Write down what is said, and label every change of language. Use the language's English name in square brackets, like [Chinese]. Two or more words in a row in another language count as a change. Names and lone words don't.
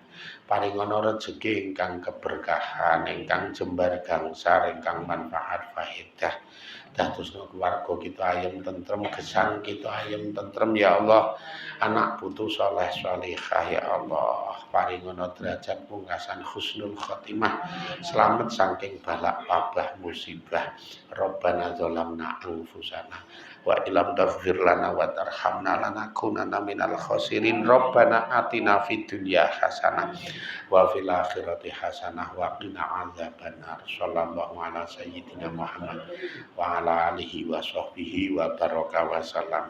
[Javanese] Paringono rejeki ingkang keberkahan, ingkang jembar gangsar, ingkang manfaat faedah. dadosna keluarga kita ayem tentrem, gesang kita ayem tentrem [Arabic] ya Allah. [Javanese] Anak putu saleh salihah [Arabic] ya Allah, [Javanese] paringono derajat pungkasan [Arabic] husnul khotimah, [Javanese] selamat saking balak wabah musibah. [Arabic] ربنا ظلمنا أنفسنا وإن لم تغفر لنا وترحمنا لنكونن من الخاسرين. ربنا آتنا في الدنيا حسنة وفي الآخرة حسنة وقنا عذاب النار. صلى الله على سيدنا محمد وعلى آله وصحبه وبارك وسلم.